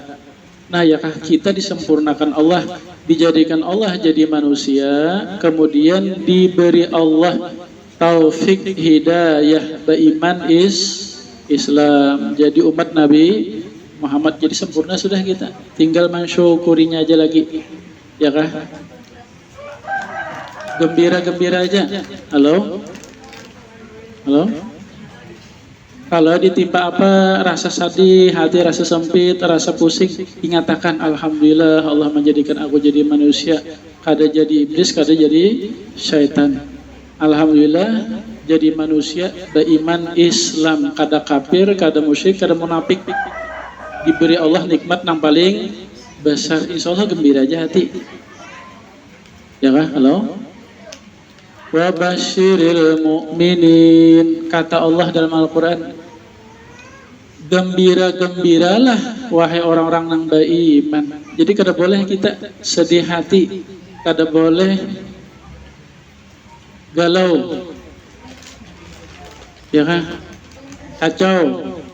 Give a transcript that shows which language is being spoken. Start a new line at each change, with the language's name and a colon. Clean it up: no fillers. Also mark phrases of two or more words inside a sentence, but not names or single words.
Indonesian: Nah, ya kah, kita disempurnakan Allah, dijadikan Allah jadi manusia, kemudian diberi Allah taufik hidayah beriman Islam, jadi umat Nabi Muhammad, jadi sempurna sudah kita. Tinggal mensyukurinya aja lagi, ya kah? Gembira-gembira aja. Halo? Halo? Kalau ditimpa apa, rasa sedih, hati rasa sempit, rasa pusing, ingatakan alhamdulillah Allah menjadikan aku jadi manusia, kada jadi iblis, kada jadi syaitan. Alhamdulillah jadi manusia beriman Islam, kada kafir, kada musyrik, kada munafik. Diberi Allah nikmat yang paling besar.
Arabic: إن شاء الله
Indonesian: gembira aja hati. Ya kah? Halo?
Arabic: وبشر المؤمنين,
Indonesian: kata Allah dalam Al-Quran, gembira-gembiralah wahai orang-orang yang beriman. Jadi kada boleh kita sedih hati, kada boleh galau, ya kan, kacau.